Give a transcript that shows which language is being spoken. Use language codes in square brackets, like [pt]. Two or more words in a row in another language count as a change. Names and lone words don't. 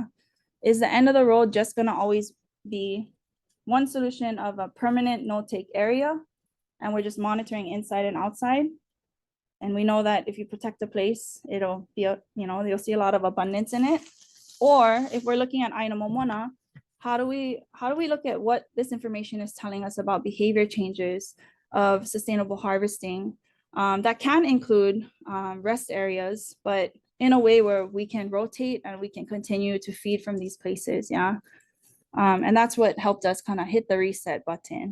[en] Is the end of the road just gonna always be one solution of a permanent no-take area, and we're just monitoring inside and outside? And we know that if you protect a place, it'll be, you'll see a lot of abundance in it. Or if we're looking at [haw] ʻāina Momona, [en] how do we look at what this information is telling us about behavior changes of sustainable harvesting that can include rest areas, but in a way where we can rotate and we can continue to feed from these places, yeah? And that's what helped us kind of hit the reset button.